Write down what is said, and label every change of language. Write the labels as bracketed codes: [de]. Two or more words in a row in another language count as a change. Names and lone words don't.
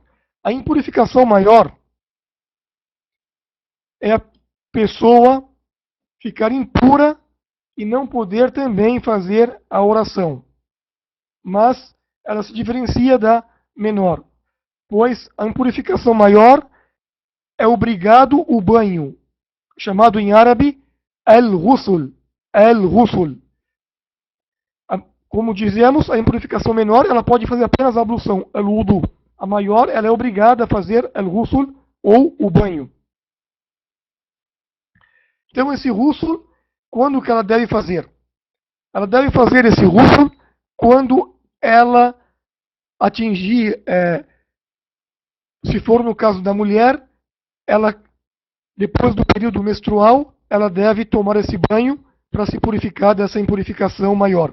[pt] A impurificação maior é a pessoa ficar impura e não poder também fazer a oração. Mas ela se diferencia da menor, pois a impurificação maior é obrigado o banho, chamado em árabe al-ghusl. Al-ghusl. Como dizemos, a impurificação menor ela pode fazer apenas a ablução, al-wudu. A maior ela é obrigada a fazer al-ghusl ou o banho. Então esse ghusl, quando que ela deve fazer? Ela deve fazer esse ghusl quando ela atingir, se for no caso da mulher, ela, depois do período menstrual, ela deve tomar esse banho para se purificar dessa impurificação maior.